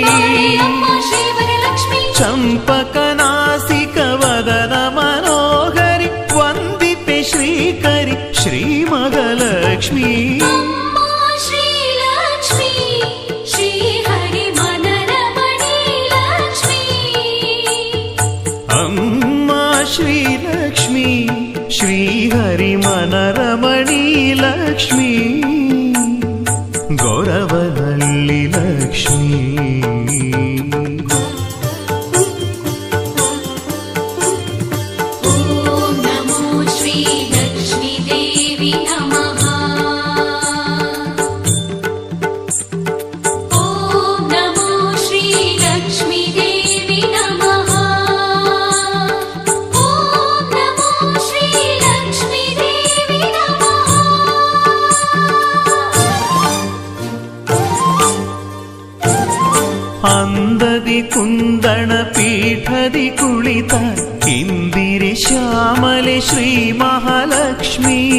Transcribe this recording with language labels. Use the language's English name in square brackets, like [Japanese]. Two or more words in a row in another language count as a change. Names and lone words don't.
[Kannada] ಚಂಪಕನಾಸಿಕ ವದನ ಮನೋಹರಿ ವಂದಿತೆ ಶ್ರೀಕರಿ ಶ್ರೀ ಮಗಲಕ್ಷ್ಮೀ ಶ್ರೀಲಕ್ಷ್ಮೀ ಶ್ರೀಹರಿ ಮನರಮಣಿ ಲಕ್ಷ್ಮೀ ಗೌರವನಳ್ಳಿ ಲಕ್ಷ್ಮೀ [Sanskrit] ಓಂ ನಮೋ ಶ್ರೀ ಲಕ್ಷ್ಮೀ ದೇವಿ ನಮಃ. ಓಂ ನಮೋ ಶ್ರೀ ಲಕ್ಷ್ಮೀ ದೇವಿ ನಮಃ. [Kannada] ಅಂದದಿ ಕುಂದಣ ಪೀಠದಿ ಕುಳಿತ ಇಂದಿರೆ ಶ್ಯಾಮಲೆ ಶ್ರೀ ಮಹಾಲಕ್ಷ್ಮೀ